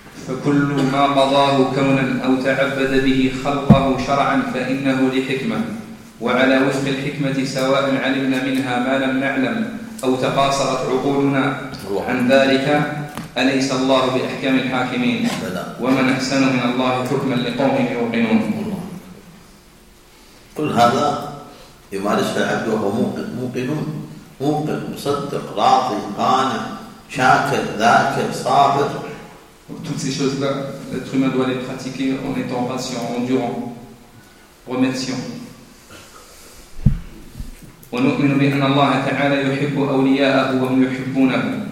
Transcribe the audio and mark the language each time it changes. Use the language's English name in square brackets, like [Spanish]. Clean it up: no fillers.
[Arabic] فكل ما مضاه كونا أو تعبد به خلقه شرعا فإنه لحكمة وعلى وفق الحكمة سواء علمنا منها ما لم نعلم أو تقاصرت عقولنا عن ذلك أليس الله بأحكام الحاكمين ومن أحسن من الله حكما لقوم يوقنون. كل هذا يمارس العبد وهو موقن موقن مصدق راضي قانع شاكر ذاكر صابر. [French] Toutes ces choses-là, l'être humain doit les pratiquer en étant patient, endurant, remerciant. [Arabic] ونؤمن بأن الله تعالى يحب أولياءه وهم يحبونه.